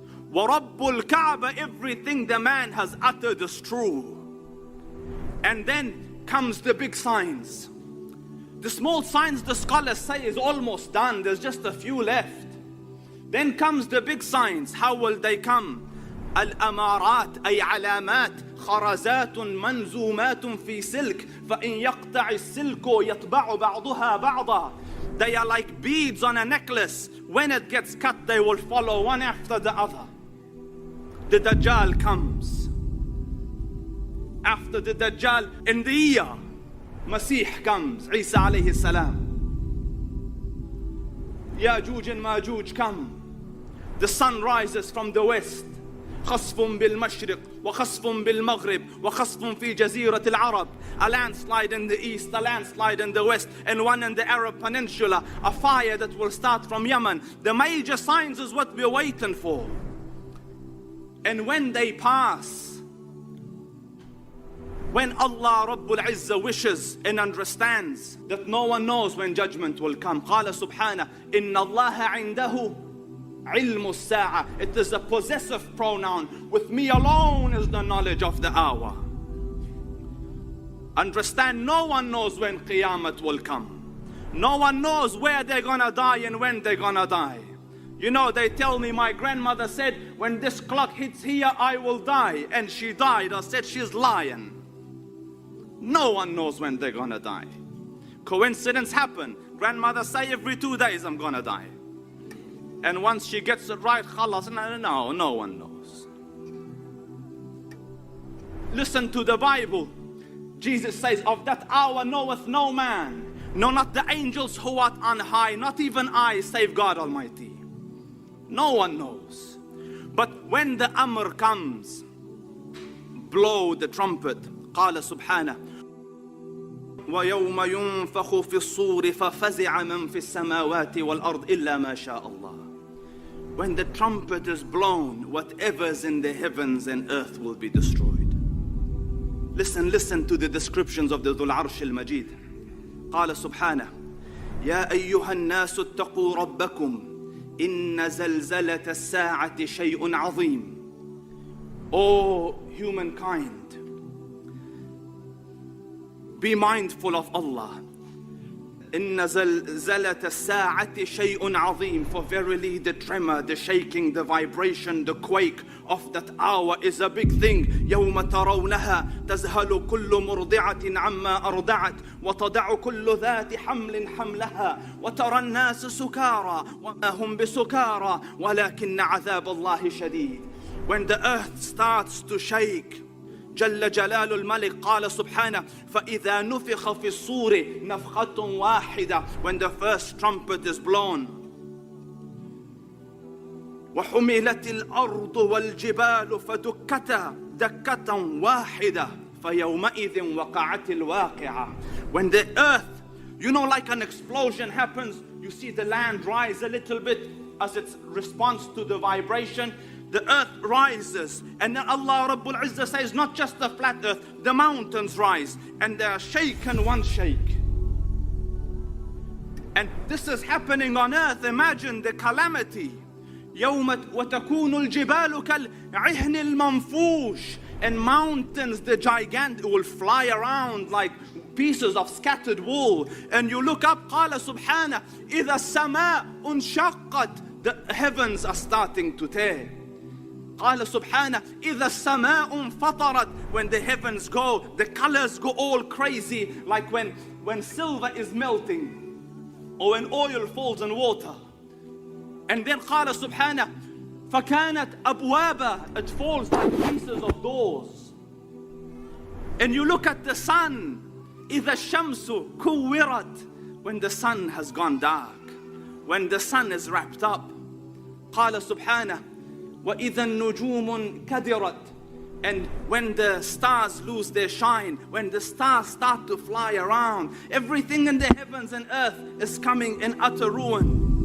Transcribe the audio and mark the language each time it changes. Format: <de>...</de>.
<ar>وَرَبُّ الْكَعْبَ,</ar> <en>everything the man has uttered is true. And then comes the big signs. The small signs, the scholars say, is almost done. There's just a few left. Then comes the big signs. How will they come?</en> <ar>الأمارات أي علامات خرزات منزومات في سلك فإن يقطع السلك يتبع بعضها بعضا.</ar> <en>They are like beads on a necklace. When it gets cut, they will follow one after the other. The Dajjal comes. After the Dajjal, in the year, Masih comes, Isa alayhi salam. Ya'juj and Ma'juj come. The sun rises from the west.</en> <ar>خصف بالمشرق وخصف بالمغرب وخصف في جزيرة العرب.</ar> <en>A landslide in the east, a landslide in the west, and one in the Arab Peninsula. A fire that will start from Yemen. The major signs is what we're waiting for. And when they pass, when Allah Rabbul Izzah wishes and understands that no one knows when judgment will come.</en> <ar>قال سبحانه إن الله عنده علم الساعة.</ar> <en>It is a possessive pronoun. With me alone is the knowledge of the hour. Understand, no one knows when Qiyamah will come. No one knows where they're gonna die and when they're gonna die. You know, they tell me my grandmother said, when this clock hits here, I will die. And she died. I said, she's lying. No one knows when they're gonna die. Coincidence happen. Grandmother say every 2 days I'm gonna die. And once she gets it right, khalas, no one knows. Listen to the Bible. Jesus says, of that hour knoweth no man, no, not the angels who art on high, not even I, save God Almighty. No one knows. But when the Amr comes, blow the trumpet.</en> <ar>قال سبحانه ويوم ينفخ في الصور ففزع من في السماوات والأرض إلا ما شاء الله.</ar> <en>When the trumpet is blown, whatever's in the heavens and earth will be destroyed. Listen to the descriptions of the Dhul Arsh al-Majid.</en> <ar>قال سبحانه يا أيها الناس اتقوا ربكم إن زلزلة الساعة شيء عظيم.</ar> <en>O humankind, be mindful of Allah.</en> <ar>إن زلزلة الساعة شيء عظيم.</ar> <en>For verily the tremor, the shaking, the vibration, the quake of that hour is a big thing.</en> <ar>يوم ترونها تذهل كل مرضعة عما أرضعت وتضع كل ذات حمل حملها وترى الناس سكارى وما هم بسكارى ولكن عذاب الله شديد.</ar> <en>When the earth starts to shake,</en> <ar>جل جلال الملك قال سبحانه فإذا نفخ في الصور نفخة واحدة.</ar> <en>When the first trumpet is blown.</en> <ar>وحملت الأرض والجبال فدكتا دكة واحدة فيومئذ وقعت الواقعة.</ar> <en>When the earth, you know, like an explosion happens, you see the land rise a little bit as its response to the vibration. The earth rises, and then Allah Rabbul Izzah says, not just the flat earth, the mountains rise, and they are shaken one shake. And this is happening on earth. Imagine the calamity.</en> <ar>يوم وتكون الجبال كالعهن المنفوش.</ar> <en>And mountains, the gigantic, will fly around like pieces of scattered wool. And you look up,</en> <ar>قال سبحانه إذا السماء انشقت.</ar> <en>The heavens are starting to tear.</en> <ar>قال سبحانه إذا السماء انفطرت.</ar> <en>When the heavens go, the colors go all crazy, like when silver is melting or when oil falls in water. And then</en> <ar>قال سبحانه فكانت أبوابا.</ar> <en>It falls like pieces of doors. And you look at the sun,</en> <ar>إذا الشمس كورت.</ar> <en>When the sun has gone dark, when the sun is wrapped up.</en> <ar>قال سبحانه وَإِذَا النُّجُومُ كَدِرَتْ.</ar> <en>And when the stars lose their shine, when the stars start to fly around, everything in the heavens and earth is coming in utter ruin.</en>